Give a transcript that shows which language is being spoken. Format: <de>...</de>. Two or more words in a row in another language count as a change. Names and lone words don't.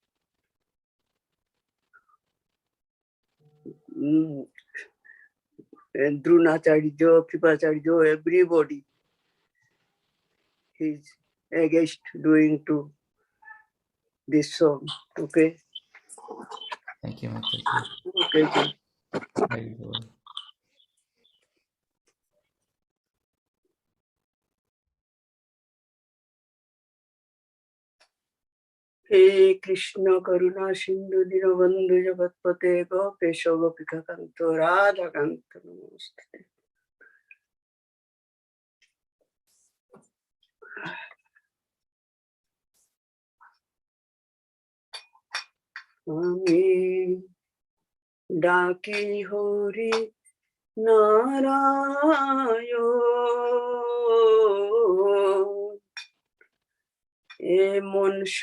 <en>and Dronacharya, Kripacharya, everybody he's against doing to this song. Okay. thank you, Mataji. Okay.</en> <bn>হরি বোল.</bn> <sa>हे कृष्ण करुण सिन्धु दीनबन्धु जगत्पते गोपेश गोपिका कान्त राधा कान्त नमस्ते.</sa> <bn>আমি ডাকি হরি নারায়ণ এমন</bn>